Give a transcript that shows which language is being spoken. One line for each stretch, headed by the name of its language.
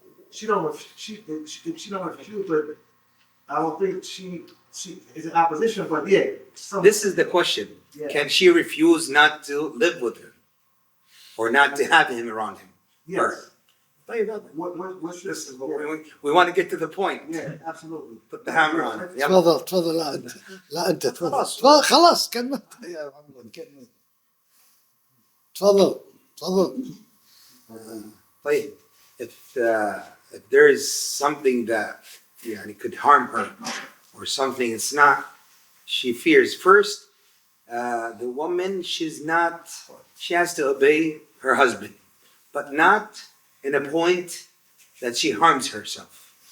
English: She don't refuse, but I don't think she is in opposition, but yeah. This is the question. Yeah. Can she refuse not to live with him? Or not to have him around him? Yes.
Arabic: طيب
English: What's this? we want to get to the point. Yeah, absolutely. Put the hammer on it. Yep.
Arabic: تفضل لا انت تفضل خلاص كملت يا محمود كمل تفضل
English: طيب if there is something that could harm her or something it's not, she fears first, the woman she has to obey her husband, but not in a point that she harms herself.